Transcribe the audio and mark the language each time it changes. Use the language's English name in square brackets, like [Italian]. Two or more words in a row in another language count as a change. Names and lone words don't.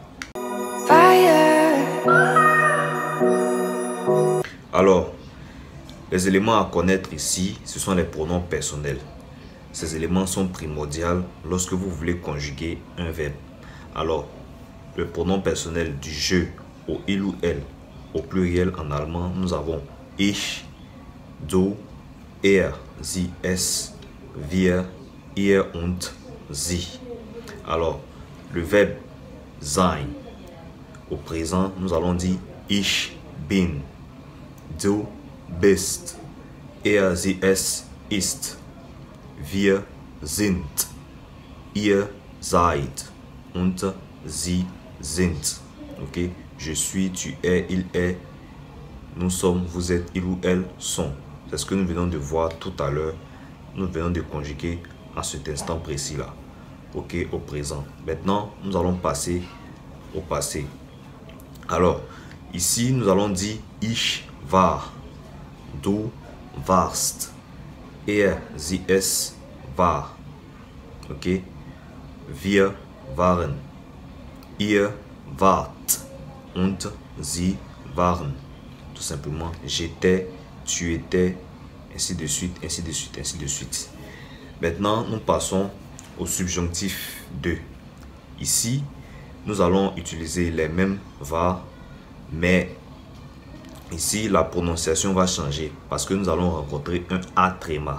[French] Alors, les éléments à connaître ici, ce sont les pronoms personnels. Ces éléments sont primordiaux lorsque vous voulez conjuguer un verbe. Alors, le pronom personnel du je au il ou elle au pluriel en allemand, nous avons [German] ich, du, er, sie, es, wir, ihr und sie. [French] Alors, le verbe sein au présent, nous allons dire [German] ich bin, du bist, er, sie, es ist, wir sind, ihr seid und sie sind. [French] Ok, je suis, tu es, il est, nous sommes, vous êtes, il ou elle sont. C'est ce que nous venons de voir tout à l'heure. Nous venons de conjuguer à cet instant précis là. Ok, au présent. Maintenant, nous allons passer au passé. Alors, ici, nous allons dire [German] ich war, du warst, er, sie, es war. Ok, wir waren, ihr wart und sie waren. [French] Tout simplement, j'étais, tu étais, ainsi de suite, ainsi de suite, ainsi de suite. Maintenant, nous passons au subjonctif de. Ici, nous allons utiliser les mêmes var, mais ici, la prononciation va changer parce que nous allons rencontrer un A tréma.